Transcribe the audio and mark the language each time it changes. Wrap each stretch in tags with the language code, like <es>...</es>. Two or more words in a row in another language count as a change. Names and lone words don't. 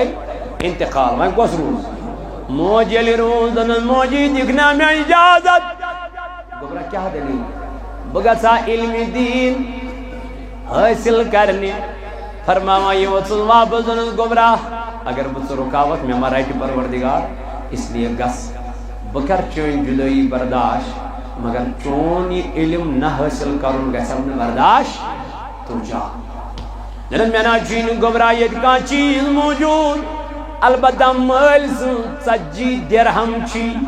<ks>انتقال وۄنۍ کۄس روٗز موج ییٚلہِ روٗز دۄپنس موجی دِکھ نا مےٚ اجازت گوٚبرا کیٛاہ دٔلیٖل بہٕ گژھٕ ہا علمِ دیٖن حٲصِل کرنہِ فرماوان یہِ ووٚژھُس واپس دوٚپنس گوٚبرا اگر بہٕ ژٕ رُکاوتھ مےٚ ما رٹہِ پروردگار</ks> <ur>اس لیے</ur> <ks>گژھ بہٕ کرٕ چٲنۍ جُدٲیی برداشت مگر چون یہِ علم نہ حٲصِل کرُن گژھٮ۪م نہٕ برداشت تو جا دوٚپُن مےٚ نہ چھُے نہٕ گوٚبرا ییٚتہِ کانٛہہ چیٖز موٗجوٗد البتہ مٲلۍ سٕنٛز 40 درہم چھی</ks>